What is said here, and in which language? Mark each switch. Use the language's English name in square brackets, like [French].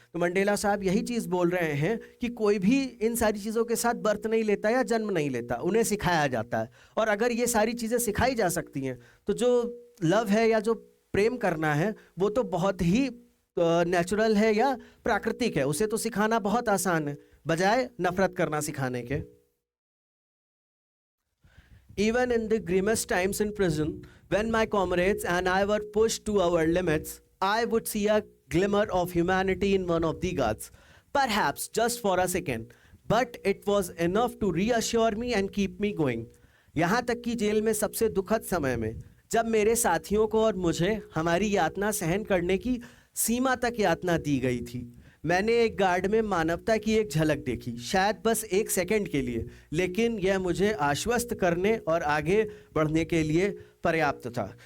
[Hindi] तो मंडेला साहब यही चीज़ बोल रहे हैं कि कोई भी इन सारी चीज़ों के साथ बर्थ नहीं लेता या जन्म नहीं लेता, उन्हें सिखाया जाता है। और अगर ये सारी चीज़ें सिखाई जा सकती हैं तो जो लव है या जो प्रेम करना है वो तो बहुत ही नेचुरल है या प्राकृतिक है, उसे तो सिखाना बहुत आसान है बजाय नफरत करना सिखाने के। [English] Even in the grimmest times in prison, when my comrades and I were pushed to our limits, I would see a glimmer of humanity in one of the guards, perhaps just for a second, but it was enough to reassure me and keep me going. [Hindi] यहाँ तक कि jail में सबसे दुखद समय में जब मेरे साथियों को और मुझे हमारी यातना सहन करने की सीमा तक यातना दी गई थी, मैंने एक गार्ड में मानवता की एक झलक देखी, शायद बस एक सेकंड के लिए, लेकिन यह मुझे आश्वस्त करने और आगे बढ़ने के लिए पर्याप्त था।